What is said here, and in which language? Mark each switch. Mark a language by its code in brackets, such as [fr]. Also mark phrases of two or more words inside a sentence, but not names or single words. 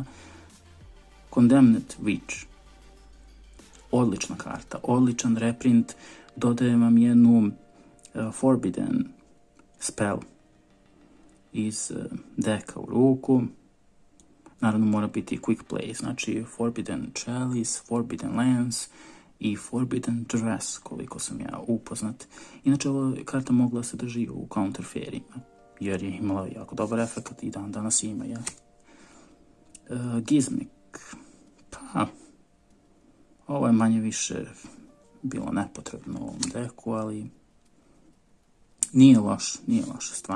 [sr] Condemned Witch. Odlična karta, odličan reprint, dodaje vam jednu [en] Forbidden spell [sr] iz deka u ruku. Naravno mora biti [en] quick play, [sr] znači Forbidden Chalice, Forbidden Lance i Forbidden Dress, koliko sam ja upoznat. Inače, ova karta mogla se drži u Counter Fairyma, jer je imala jako dobar efekt i dan danas ima. Ja. Gizmic. Pa, ovo je manje više bilo nepotrebno u ovom deku, ali nije loš stvar.